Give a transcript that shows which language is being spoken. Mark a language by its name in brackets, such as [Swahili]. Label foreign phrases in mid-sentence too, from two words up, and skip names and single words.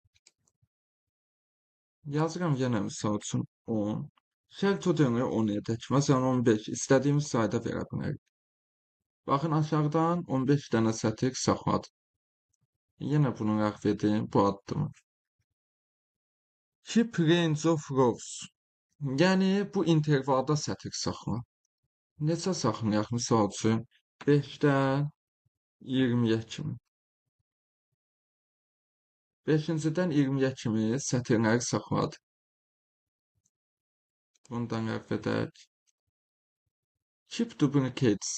[Azerbaijani] Yazıram yenə misal üçün 10. Şərt o demək 10 edək. Məsələn 15. İstədiyimiz sayda verə bilərik. Baxın, aşağıdan 15 dənə sətir saxladı. Yenə bunu ləğv edin bu addımı. [English] Keep range of rows. [Azerbaijani] Yəni bu intervalda sətir saxla. Neçə saxlayaq? Misal üçün 5-dən 20-yə kimi. 5-cidən 20-yə kimi sətirləri saxladı. Bundan ləğv edək. [English] Keep duplicates.